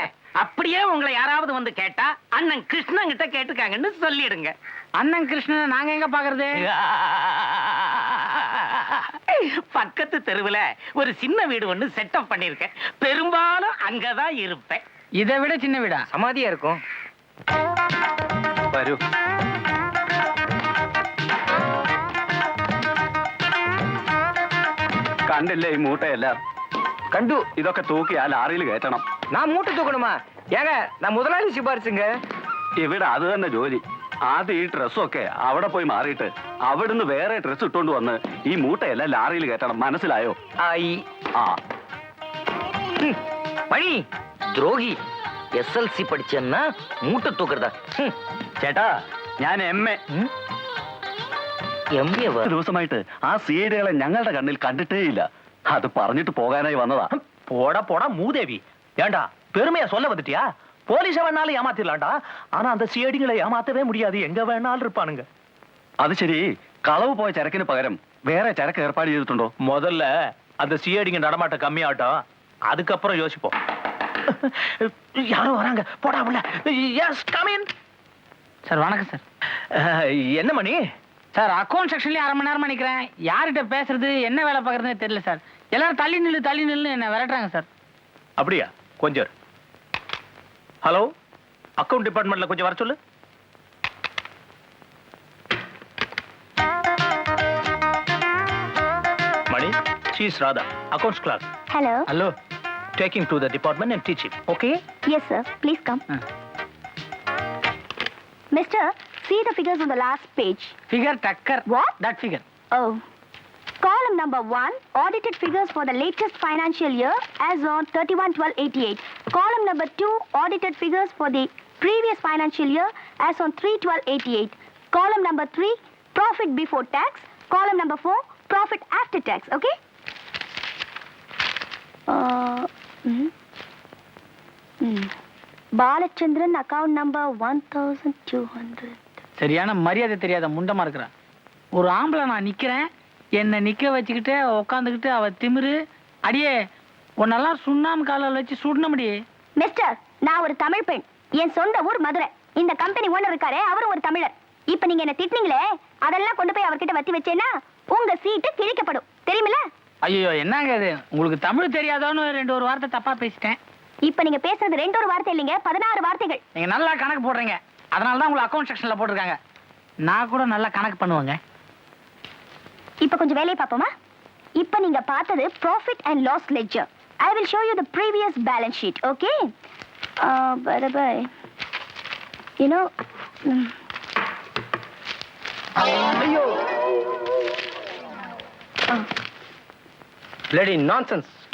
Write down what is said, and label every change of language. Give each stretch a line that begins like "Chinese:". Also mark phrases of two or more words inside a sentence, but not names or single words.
Tamil: அப்படியே உங்களை யாராவது வந்து கேட்டா அண்ணன் கிருஷ்ணன் கிட்ட கேட்டுக்காங்கன்னு சொல்லிடுங்க. அண்ணன் கிருஷ்ணனை நாங்க எங்க பாக்குறது? பக்கத்து தெருவுல ஒரு சின்ன வீடு ஒண்ணு செட்டப் பண்ணிருக்கேன். பெரும்பாலும் அங்கதான் இருப்பேன். இதை விட சின்ன வீடா? சமாதியா இருக்கும்.
Malayalam: വരൂ. കണ്ടില്ലേ ഈ മൂട്ടയെല്ലാം?
Tamil: கண்டு.
Malayalam: ഇതൊക്കെ തൂക്കി ആ ലാറിയിൽ കയറ്റണം.
Tamil: நான் மூட்டை தூக்கணுமா? ஏங்க, நான் முதலாளி சிபாரிசுங்க.
Malayalam: ഇവിടെ അത് തന്നെ ജോലി. ആദ്യം ഈ ഡ്രസ്സൊക്കെ അവിടെ പോയി മാറിയിട്ട് അവിടുന്ന് വേറെ ഡ്രസ് ഇട്ടോണ്ട് വന്ന് ഈ മൂട്ടയെല്ലാം ലാറിയിൽ കയറ്റണം. മനസ്സിലായോ? ஆயி. ആ.
Tamil: மணி துரோகி. எஸ்எல்சி படிச்சேன்னா மூட்டை தூக்குறதா?
Malayalam: ചേട്ടാ, ഞാൻ എംഎ.
Tamil: எம்பிஏவா?
Malayalam: ദിവസമായിട്ട് ആ സീഡുകളെ ഞങ്ങളുടെ കണ്ണിൽ കണ്ടിട്ടേ ഇല്ല. അത് പറഞ്ഞിട്ട് പോകാനായി വന്നതാ.
Tamil: போடா போடா மூதேவி. ஏண்டா பெருமையா சொல்ல வந்துட்டியா? போலீஸ வேணாலும் ஏமாத்திடலாம்டா. ஆனா அந்த சிஐடிகளை ஏமாத்தவே முடியாது. எங்க வேணாலும் இருப்பானுங்க.
Malayalam: അത് ശരി, കളവ് പോയ ചരക്കിന് പകരം വേറെ ചരക്ക് ഏർപ്പാട് ചെയ്തിട്ടുണ്ടോ?
Tamil: முதல்ல அந்த சிஐடிங்க நடமாட்டம் கம்மியாட்டும், அதுக்கப்புறம் யோசிப்போம். யாரோ வராங்க. போடா உள்ள.
English: yes, come in.
Tamil: சார் வணக்கம் சார். என்ன மணி? சார்
English: account sectionlaye
Tamil: அரை மணி நேரமா நிக்கிறேன். யார்கிட்ட பேசுறது என்ன வேலை பார்க்கறதுன்னு தெரியல சார். எல்லாரும் தள்ளி நில்லு என்ன விரட்டுறாங்க சார். அப்படியா? கொஞ்சம் இரு. ஹலோ,
English: account departmentla
Tamil: கொஞ்சம் வர சொல்லு. மணி,
English: she is Radha, accounts class.
Tamil: ஹலோ. ஹலோ.
English: Taking to the department and teach him. Okay? yes sir, please come. Mister, see the figures on the last page.
Tamil: ஃபிகர் டக்கர்.
English: What? that figure. Oh. Column number 1, audited figures for the latest financial year as on 31/12/88. Column number 2, audited figures for the previous financial year as on 3/12/88. Column number 3, profit before tax. Column number 4, profit after tax. Okay? Balachandran, account number 1200.
Tamil: சரியான மரியாதை தெரியாத முண்டமா இருக்கிறான். ஒரு ஆம்பளை நான் நிக்கிறேன், என்னை நிக்க வச்சுக்கிட்டு உட்காந்துக்கிட்டு அவ திமிரு. அடியே உன்னெல்லாம் சுண்ணாம காலில் வச்சு சுடணும்டியே. மிஸ்டர், நான் ஒரு தமிழ் பெண். என் சொந்த ஊர் மதுரை. இந்த கம்பெனி ஓனர் இருக்காரே, அவரும் ஒரு தமிழர். இப்ப நீங்க என்ன திட்டினீங்களே, அதெல்லாம் கொண்டு போய் அவர்கிட்ட வத்தி வச்சேன்னா உங்க சீட்டு கிழிக்கப்படும். தெரியுமில்ல? ஐயோ என்னங்க இது, உங்களுக்கு தமிழ் தெரியாதோன்னு ஒரு வார்த்தை தப்பா பேசிட்டேன். இப்ப நீங்க பேசுறது 2 வார்த்தை இல்லைங்க, 16 வார்த்தைகள். நீங்க நல்லா கணக்கு போடுறீங்க, அதனால தான் உங்களை
English: account sectionla
Tamil: போட்டிருக்காங்க. நான் கூட நல்லா கணக்கு பண்ணுவேங்க. இப்ப கொஞ்சம் வேலையை பார்ப்போமா? இப்ப நீங்க பார்த்தது
English: profit and loss ledger. I will show you the previous balance sheet, okay? Bye. You know,
Tamil: ஐயோ!
English: Bloody nonsense, stupid.